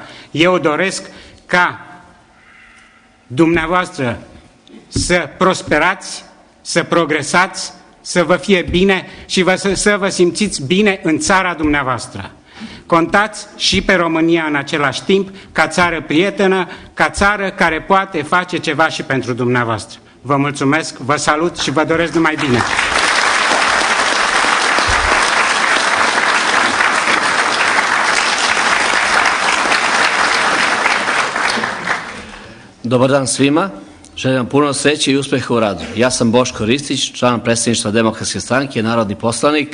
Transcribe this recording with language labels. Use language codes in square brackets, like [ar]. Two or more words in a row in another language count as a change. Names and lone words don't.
[ro] Eu doresc ca dumneavoastră să prosperați, să progresați, să vă fie bine și să vă simțiți bine în țara dumneavoastră. Contați și pe România în același timp ca țară prietenă, ca țară care poate face ceva și pentru dumneavoastră. Vă mulțumesc, vă salut și vă doresc numai bine. [sr] Dobar dan svima. Želim vam puno sreće i uspeha u radu. Ja sam Boško Ristić, član predsjedništva Demokratske stranke, narodni poslanik.